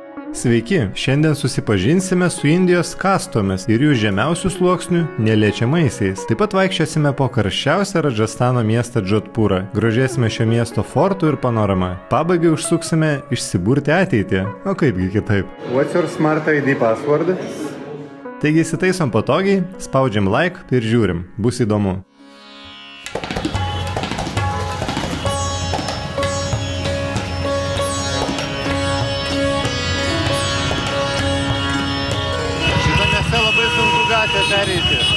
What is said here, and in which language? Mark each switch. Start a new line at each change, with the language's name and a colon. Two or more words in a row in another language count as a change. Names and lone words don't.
Lithuanian: Sveiki, šiandien susipažinsime su Indijos kastomis ir jų žemiausių sluoksnių neliečiamaisiais. Taip pat vaikščiosime po karščiausią Radžastano miestą Džodhpūrą, grožėsime šio miesto fortų ir panoramą. Pabaigai užsuksime išsiburti ateitį, o kaipgi kitaip.
English: What's your Smart ID password?
Lithuanian: Taigi įsitaisom patogiai, spaudžiam like ir žiūrim, bus įdomu. Labai sunku gatvę pereiti.